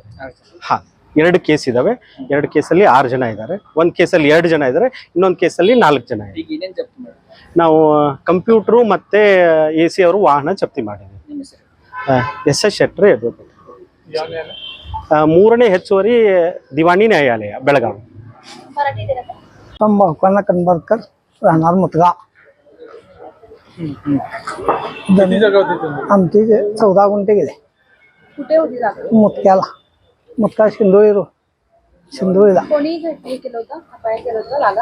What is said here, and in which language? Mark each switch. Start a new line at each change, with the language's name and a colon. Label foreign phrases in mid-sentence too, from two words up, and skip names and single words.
Kannada: ಹಾಂ, 2 ಕೇಸ್ ಇದಾವೆ। 2 ಕೇಸಲ್ಲಿ 6 ಜನ ಇದ್ದಾರೆ। ಒಂದು ಕೇಸಲ್ಲಿ 2 ಜನ ಇದ್ದಾರೆ, ಇನ್ನೊಂದು ಕೇಸಲ್ಲಿ 4 ಜನ ಇದ್ದಾರೆ। ನಾವು ಕಂಪ್ಯೂಟ್ರು ಮತ್ತೆ AC ಅವರು ವಾಹನ ಜಪ್ತಿ ಮಾಡಿದ್ದೀವಿ। ಎಸ್ ಶೆಟ್ರೆ ಅಡ್ವೊಕೇಟ್, 3ನೇ ಹೆಚ್ಚುವರಿ ದಿವಾಣಿ ನ್ಯಾಯಾಲಯ ಬೆಳಗಾವಿ।
Marathi: तंबाखू कनबरकर राहणार मुतगा। आमची 14 गुंठे गेले। कुठे होती जागा? मुतक्याला, मुतका शिंदोळीला। कोणी हे केलं होतं, अपाय केलं होतं जागा?